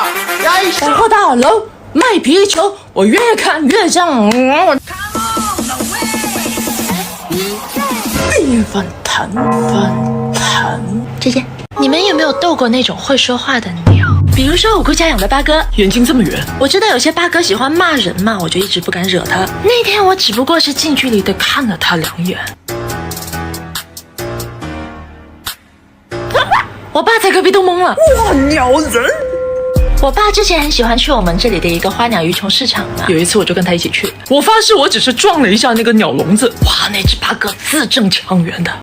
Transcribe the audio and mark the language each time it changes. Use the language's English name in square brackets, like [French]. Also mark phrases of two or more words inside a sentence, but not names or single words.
[Chinese] 百貨大樓賣皮球，我越看越像。粉騰。姐姐，你們有沒有逗過那種會說話的鳥？比如說我姑家養的八哥，眼睛這麼圓。我知道有些八哥喜歡罵人嘛，我就一直不敢惹他。那天我只不過是近距離的看了他2眼。我爸在隔壁都懵了。哇，鳥人！我爸之前很喜欢去我们这里的一个花鸟鱼虫市场嘛，有一次我就跟他一起去，我发誓我只是撞了一下那个鸟笼子，哇，那只八哥字正腔圆的。